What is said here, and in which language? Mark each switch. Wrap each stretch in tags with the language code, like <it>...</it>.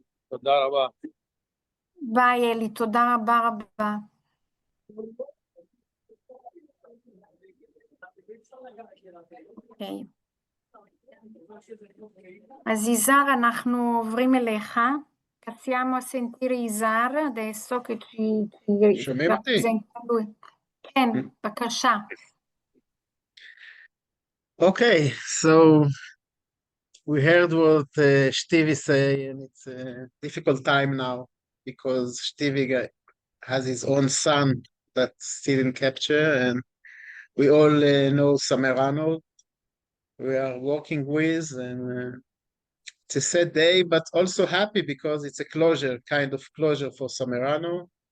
<he>תודה רבה. ביי אלי, תודה רבה. אוקיי. אז יזהר, אנחנו עוברים אליך.</he> <it>Passiamo a sentire Yzhar adesso che ci rappresenta lui.</it> <he>כן, בבקשה.</he> <en>Okay, so we heard what Shtivi say, and it's a difficult time now because Shtivi has his own son that's still in capture, and we all know Samerano we are working with, and it's a sad day, but also happy because it's a closure, kind of closure for Samerano.</en>